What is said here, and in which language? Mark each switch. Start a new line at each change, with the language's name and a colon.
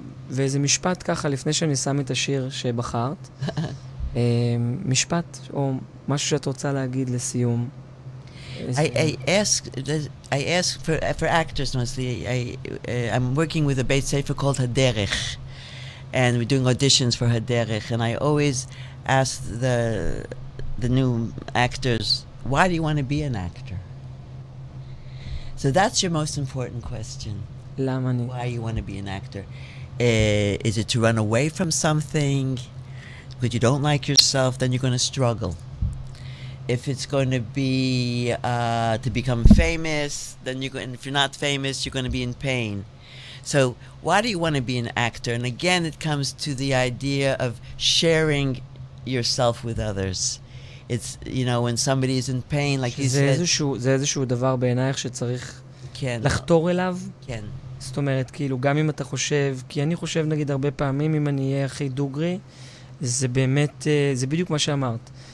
Hebrew: ואיזה משפט ככה, לפני שאני שם את השיר שבחרת, משפט או משהו שאת רוצה להגיד לסיום.
English: I ask for actors mostly. I'm working with a beit sefer called Haderech, and we're doing auditions for Haderech, and I always ask the new actors, why do you want to be an actor? So that's your most important question. Why you want to be an actor? Is it to run away from something? Because you don't like yourself, then you're going to struggle. If it's going to be to become famous, then if you're not famous, you're going to be in pain. So why do you want to be an actor? And again, it comes to the idea of sharing yourself with others. It's, when somebody is in pain, like you said...
Hebrew: זה איזשהו דבר בעינייך שצריך לחתור אליו? כן. זאת אומרת, כאילו, גם אם אתה חושב, כי אני חושב, נגיד, הרבה פעמים, אם אני אהיה הכי דוגרי, זה באמת, זה בדיוק מה שאמרת.